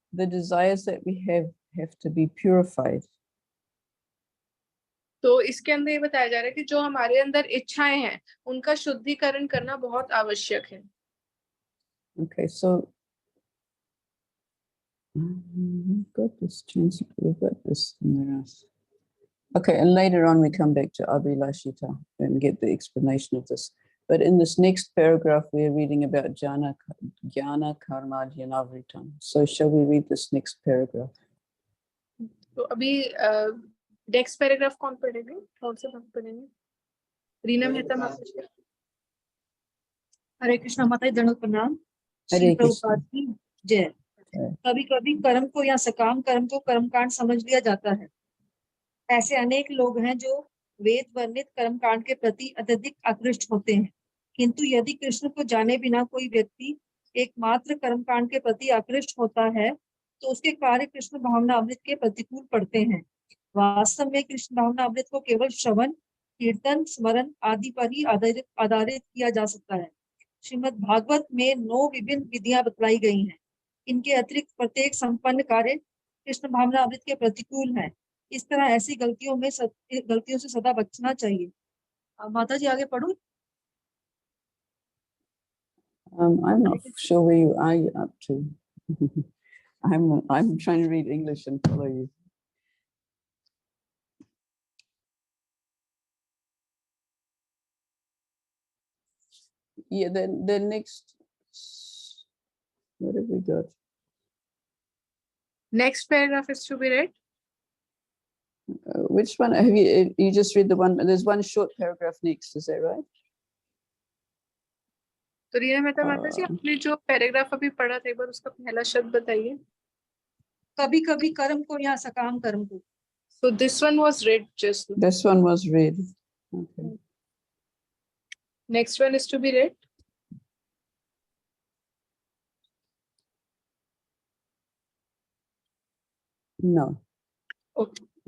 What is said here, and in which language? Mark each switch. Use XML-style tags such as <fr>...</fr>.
<en>the desires that we have to be purified.</en> <hi>तो इसके अंदर ये बताया जा रहा है कि जो हमारे अंदर इच्छाएं हैं उनका शुद्धिकरण करना बहुत आवश्यक है.</hi> <en>Okay, so we've got this somewhere else. Okay, and later on we come back to Abhilashita and get the explanation of this. But in this next paragraph, we're reading about Jnana Karma Jnanavritam. So shall we read this next paragraph?</en> <hi>तो अभी next paragraph कौन पढ़ेगा? कौन से भाग पढ़ेंगे? रीना मेहता माता जी. हरे कृष्णा माता जी, दंडवत प्रणाम. हरे श्री कृष्ण. प्रभुपाद की जय. कभी कभी कर्म को या सकाम कर्म को कर्मकांड समझ लिया जाता है. ऐसे अनेक लोग हैं जो वेद वर्णित कर्मकांड के प्रति अत्यधिक आकृष्ट होते हैं, किंतु यदि कृष्ण को जाने बिना कोई व्यक्ति एकमात्र कर्मकांड के प्रति आकृष्ट होता है तो उसके कार्य कृष्ण भावना अमृत के प्रतिकूल पड़ते हैं. वास्तव में कृष्ण भावना अमृत को केवल श्रवण, कीर्तन, स्मरण आदि पर ही आधारित किया जा सकता है. श्रीमद् भागवत में 9 विभिन्न विधियां बतलाई गई हैं. इनके अतिरिक्त प्रत्येक संपन्न कार्य कृष्ण भावना अमृत के प्रतिकूल है. इस तरह ऐसी गलतियों से सदा बचना चाहिए. माता जी आगे पढ़ो.</hi> <en>I'm not sure where you are up to. I'm trying to read English and follow you. Yeah, then the next, what have we got? Next paragraph is to be read. Which one have you just read the one? There's one short paragraph next, is that right?</en> <hi>तो रीना मेहता माता जी, आपने जो paragraph अभी पढ़ा था एक बार उसका पहला शब्द बताइए. कभी कभी कर्म को या सकाम कर्म को.</hi> <en>So this one was read just now. This one was read. Okay. Next one is to be read. No. Okay.</en>